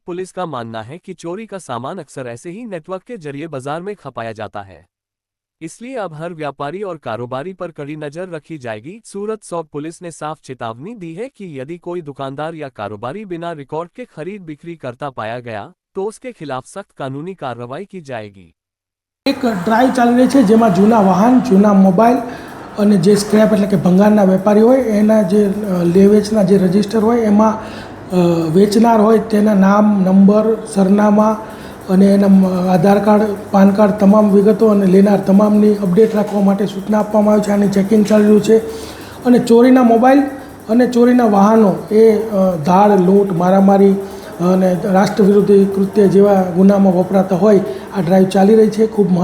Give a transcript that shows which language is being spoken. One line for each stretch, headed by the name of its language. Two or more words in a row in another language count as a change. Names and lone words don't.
Hindi: पुलिस का मानना है कि चोरी का सामान अक्सर ऐसे ही नेटवर्क के जरिए बाजार में खपाया जाता है, इसलिए अब हर व्यापारी और कारोबारी पर कड़ी नजर रखी जाएगी। सूरत सौब पुलिस ने साफ चेतावनी दी है कि यदि कोई दुकानदार या कारोबारी बिना रिकॉर्ड के खरीद बिक्री करता पाया गया तो उसके खिलाफ सख्त कानूनी कार्रवाई की जाएगी।
Gujarati: એક ડ્રાઇવ ચાલી રહી હૈ જેમાં જૂના વાહન, જૂના મોબાઇલ ઔર જે સ્ક્રેપ એટલે કે ભંગારના વેપારી હોય એના જે લે વેચના જે રજિસ્ટર હોય એમાં વેચનાર હોય તેના નામ, નંબર, સરનામા અને એના આધાર કાર્ડ, પાન કાર્ડ તમામ વિગતો અને લેનાર તમામની અપડેટ રાખવા માટે સૂચના આપવામાં આવી છે। આની ચેકિંગ ચાલી રહ્યું છે અને ચોરીના મોબાઈલ અને ચોરીના વાહનો એ ધાડ, લૂંટ, મારામારી અને રાષ્ટ્રવિરોધી કૃત્ય જેવા ગુનામાં વપરાતા હોય આ ડ્રાઈવ ચાલી રહી છે।